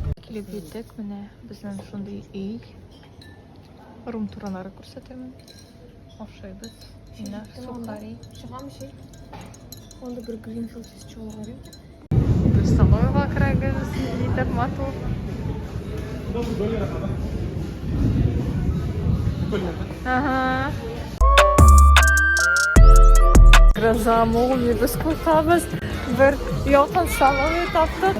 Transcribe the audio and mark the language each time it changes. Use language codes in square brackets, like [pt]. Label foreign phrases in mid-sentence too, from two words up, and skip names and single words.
[tt] килеп җиттек. Менә безнең шундый өй. Рум-турлары күрсәтәмен. Ашыйбыз. Менә сухари. Чыгам şey. [tr] Onda bir Greenfield içiyorlar ya. [tt] Без столовыйга керәбез. Итеп матур. Ага. Гроза, молния, без куркабыз. Бер якын столовый таптык.